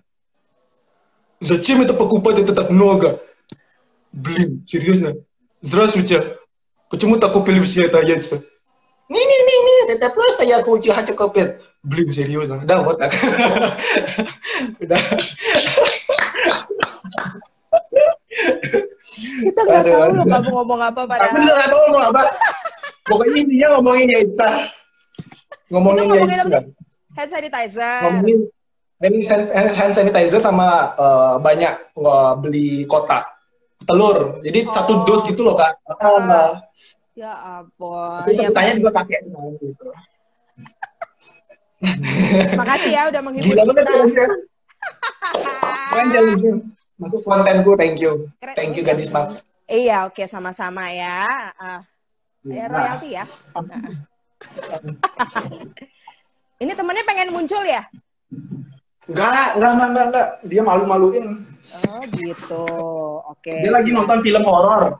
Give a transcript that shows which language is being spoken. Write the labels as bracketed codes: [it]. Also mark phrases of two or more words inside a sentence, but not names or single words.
[ru] Зачем это покупать это так много? Блин, серьезно? Здравствуйте. Почему так купили все это яйца? Не, это просто я хочу купить. Блин, серьезно? Да, вот так. Да. [id] Kita nggak tahu loh kamu ngomong apa padahal. Aku juga nggak tahu ngomong apa. Pokoknya intinya ngomongin yaitsa. Ngomongin yaitsa. [en] Hand sanitizer. [id] Ngomongin [en] hand sanitizer [id] sama banyak beli kotak telur. Jadi 1 dos gitu loh Kak. Ya ampun. Tapi sebutannya juga pakai gitu. Makasih ya udah menghibur kita. Keren jalan masuk kontenku, [en] thank you. Thank you Gadis Max. [id] Iya, oke, sama-sama ya. Royalty ya. Ini temennya pengen muncul ya? Enggak. Dia malu-maluin. Oh gitu, oke. Dia lagi nonton film horor.